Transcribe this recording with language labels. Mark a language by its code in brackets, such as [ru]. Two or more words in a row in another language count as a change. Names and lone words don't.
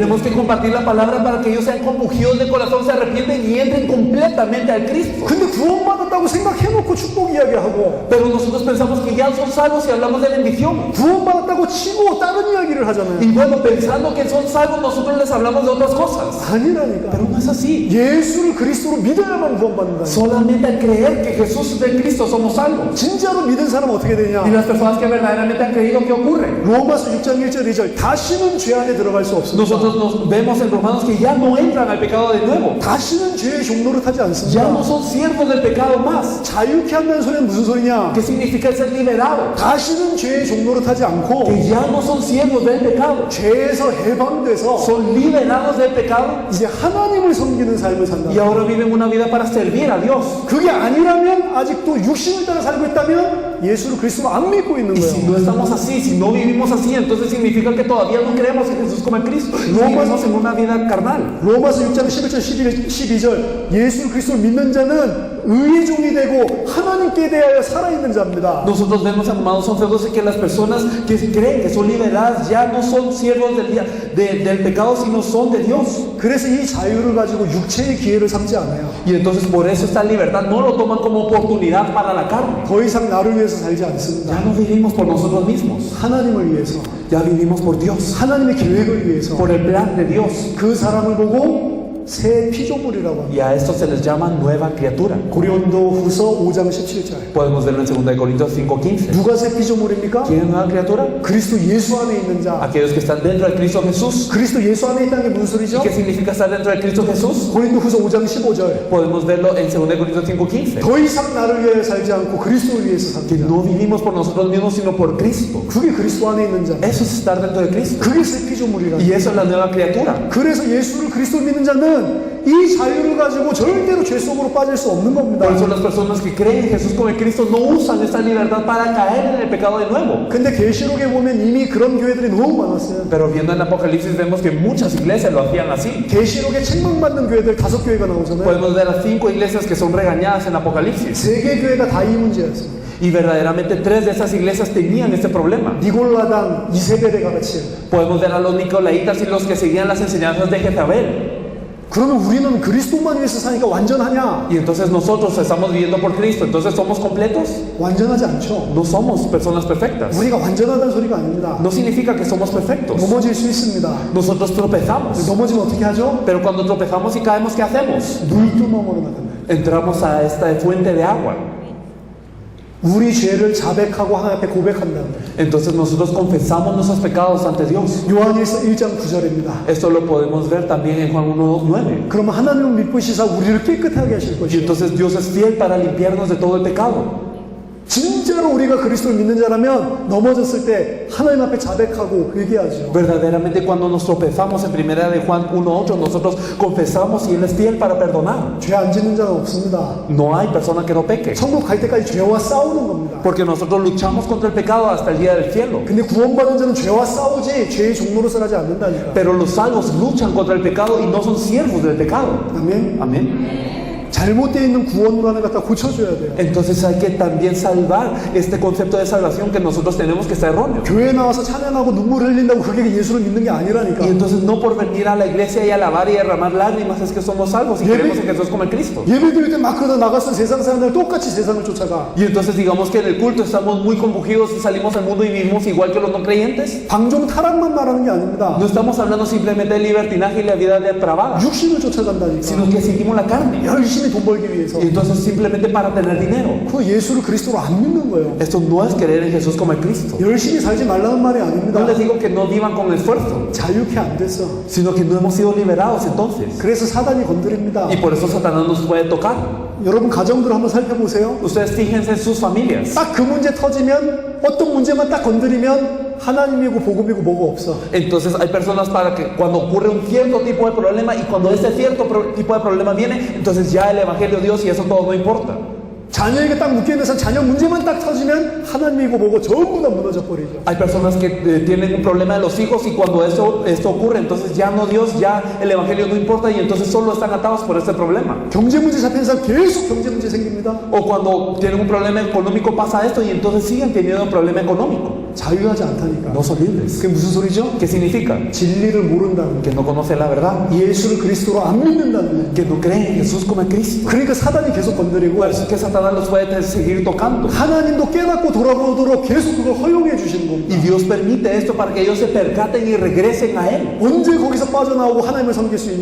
[es] Tenemos que compartir la palabra para que ellos sean compungidos de corazón, se arrepienten y entren completamente al Cristo. [ko] 근데 구원받았다고 생각해놓고 축복 이야기하고 [es] Pero nosotros pensamos que ya son salvos y hablamos de bendición. [ko] 구원받았다고 치고 다른 이야기를 하잖아요. [es] Y bueno, pensando que son salvos, nosotros les hablamos de otras cosas. [ko] 아니라니까. [es] Pero no es así. [ko] 예수를 그리스도로 믿어야만 구원받는다. [es] Solamente al creer que Jesús es el Cristo somos salvos. [ko] 진짜로 믿은 사람은 어떻게 되냐? [es] Y las personas que verdaderamente han creído, ¿qué ocurre? [ko] 로마서 6장 1절 2절 다시는 죄 안에 들어갈 수 없습니다. [es] Nosotros nos vemos en Romanos que ya no entran al pecado de nuevo. [ko] 다시는 죄의 종로를 타지 [es] Ya no [ko] 않습니다. [es] son siervos del pecado más. [ko] 자유케 한다는 소리는 무슨 소리냐? [es] ¿Qué significa ser liberado? [ko] 다시는 죄의 종로를 타지 않고 [es] Que ya no son siervos del pecado. [ko] 죄에서 해방돼서 [es] Son liberados del pecado [ko] 이제 하나님을 섬기는 삶을 산다. [es] y ahora viven una vida para servir a Dios. [ko] 그게 아니라면 아직도 육신을 따라 살고 있다면 예수를 그리스도로 안 믿고 있는 [es] Y si [ko] 거예요. [es] no estamos así, si no vivimos así, entonces significa que todavía no creemos en Jesús como el Cristo. Y vivimos en una vida carnal. [ko] 로마서 6장 11절 12절 예수 그리스도를 믿는 자는 의의 종이 되고 하나님께 대하여 살아있는 자입니다. [es] Nosotros vemos, amados, son feos que las personas que creen que son liberadas ya no son siervos del pecado, sino son de Dios. [ko] 그래서 이 자유를 가지고 육체의 기회를 삼지 않아요. [es] Y entonces por eso esta libertad no lo toman como oportunidad para la carne. [ko] 더 이상 나를 위해서 살지 [es] Ya [ko] 않습니다. [es] no vivimos por nosotros mismos, [ko] 하나님을 위해서, [es] ya vivimos por Dios, [ko] 하나님의 계획을 위해서 [es] por el plan de Dios. [ko] 그 사람을 보고 새 피조물이라고 합니다. [es] Y a esto se les llama nueva criatura. [ko] 고린도 후서 5장 17절. [es] Podemos verlo en 2 Corintios 5:15. [ko] 누가 새 피조물입니까? [es] ¿Quién es nueva criatura? [ko] 그리스도 예수 안에 있는 자. [es] Aquellos que están dentro del Cristo Jesús. [ko] 그리스도 예수 안에 있다는 게 무슨 [es] ¿Y [ko] 소리죠? [es] qué significa estar dentro del Cristo Jesús? [ko] 고린도 후서 5장 15절. [es] Podemos verlo en 2 Corintios 5:15. [ko] 더 이상 나를 위하여 살지 않고 그리스도를 위해서 [es] Que [ko] 삽니다. [es] no vivimos por nosotros mismos, sino por Cristo. [ko] 그게 그리스도 안에 있는 자. [es] Eso es estar dentro de Cristo. [ko] 그게 새 피조물이라. [es] Y eso es la nueva criatura. [ko] 그래서 예수를 그리스도 믿는 자는 이 자유를 가지고 절대로 죄 속으로 빠질 수 없는 겁니다. [es] Por eso las personas que creen en Jesús como el Cristo no usan esta libertad para caer en el pecado de nuevo. [ko] 근데 계시록에 보면 이미 그런 교회들이 너무 많았어요. [es] Pero viendo en Apocalipsis vemos que muchas iglesias lo hacían así. [ko] 계시록에 책망받는 교회들 5교회가 나오잖아요. [es] Podemos ver las 5 iglesias que son regañadas en Apocalipsis. [ko] 3개 교회가 다 이 문제였어요. [es] Y verdaderamente 3 de esas iglesias tenían este problema. [ko] 니골라당, 이세벨에가 같이. [es] Podemos ver a los nicolaitas y los que seguían las enseñanzas de Jezabel. [ko] 그러면 우리는 그리스도만 위해서 사니까 완전하냐? [es] Y entonces nosotros estamos viviendo por Cristo, entonces somos completos. [ko] 완전하지 않죠. [es] No somos personas perfectas. [ko] 우리가 완전하다는 소리가 아닙니다. [es] No significa que somos perfectos. [ko] 넘어질 수 있습니다. [es] Nosotros tropezamos. [ko] 넘어지면 어떻게 하죠? [es] Pero cuando tropezamos y caemos, ¿qué hacemos? [ko] 물두멍으로 나간다. [es] Entramos a esta fuente de agua. [ko] 우리 죄를 자백하고 하나님 앞에 고백한다. [es] Entonces nosotros confesamos nuestros pecados ante Dios. [ko] 요한일서 1장 9절입니다. [es] Esto lo podemos ver también en Juan 1:9. [ko] 그러면 하나님은 믿으시사 우리를 깨끗하게 하실 [es] Y [ko] 것이요. [es] entonces Dios es fiel para limpiarnos de todo el pecado. [ko] 진짜로 우리가 그리스도를 믿는 자라면 넘어졌을 때 하나님 앞에 자백하고 회개하죠. [es] Verdaderamente cuando nos tropezamos en primera de Juan 1:8 nosotros confesamos y Él es fiel para perdonar. [ko] 죄 안 짓는 자는 없습니다. [es] No hay persona que no peque. [ko] 천국 갈 때까지 죄와 싸우는 겁니다. [es] Porque nosotros luchamos contra el pecado hasta el día del cielo. [ko] 근데 구원받은 자는 죄와 싸우지 죄의 종로로서 하지 않는다니까. [es] Pero los salvos luchan contra el pecado y no son siervos del pecado. [ko] 아멘. [es] Amén. [ko] 잘못되어 있는 구원론을 갖다 고쳐줘야 돼요. [es] Entonces hay que también salvar este concepto de salvación que nosotros tenemos que está erróneo. [ko] 교회에 나와서 찬양하고 눈물 흘린다고 그게 예수를 믿는 게 아니라니까. [es] Y entonces no por venir a la iglesia y alabar y derramar lágrimas es que somos salvos y creemos en Jesús como el Cristo. [ko] 예배 드릴 때 막 그러다 나갔을 세상 사람들 똑같이 세상을 쫓아가. [es] Y entonces digamos que en el culto estamos muy compungidos y salimos al mundo y vivimos igual que los no creyentes. [ko] 방종 타락만 말하는 게 아닙니다. [es] No estamos hablando simplemente del libertinaje y la vida depravada, [ko] 육신을 쫓아간다니까. [es] sino que seguimos la carne. [ko] 열심히 돈 벌기 위해서. [es] Y entonces simplemente para tener dinero. [ko] 그 예수를 그리스도로 안 믿는 거예요. [es] Esto no es creer en Jesús como el Cristo. [ko] 열심히 살지 말라는 말이 아닙니다. [es] No les digo que no vivan con esfuerzo, [ko] 자유케 안 됐어. [es] sino que no hemos sido liberados entonces. [ko] 그래서 사단이 건드립니다. [es] Y por eso Satanás nos puede tocar. [ko] 여러분 가정들 한번 살펴보세요. [es] Ustedes fíjense en sus familias. [ko] 딱 그 문제 터지면 어떤 문제만 딱 건드리면 하나님이고 복음이고 뭐가 없어. [es] Entonces hay personas para que cuando ocurre un cierto tipo de problema y cuando ese cierto tipo de problema viene, entonces ya el Evangelio de Dios y eso todo no importa. [ko] 자녀에게 딱 묶여있면서 자녀 문제만 딱 터지면 하나님이고 뭐고 전부 다 무너져 버리죠. [es] Hay personas que tienen un problema de los hijos y cuando esto ocurre, entonces ya no Dios, ya el Evangelio no importa y entonces solo están atados por este problema. [ko] 경제 문제 잡힌 사람 계속 경제 문제 생깁니다. [es] O cuando tienen un problema económico pasa esto y entonces siguen teniendo un problema económico. [ko] 자유하지 않다니까. [es] No son libres. [ko] 그게 무슨 소리죠? [es] ¿Qué significa? [ko] 진리를 모른다는 [es] Que no conocen la verdad, [ko] 예수를 그리스도로 안 믿는다는 [es] que no creen en Jesús como en Cristo. [ko] 그러니까 사단이 계속 건드리고 [es] Por eso es que Satanás los puede seguir tocando. [ko] 하나님도 깨닫고 돌아오도록 계속 그걸 허용해 주시는 겁니다. [es] Y Dios permite esto para que ellos se percaten y regresen a Él. [ko] 언제 거기서 빠져나오고 하나님을 섬길 수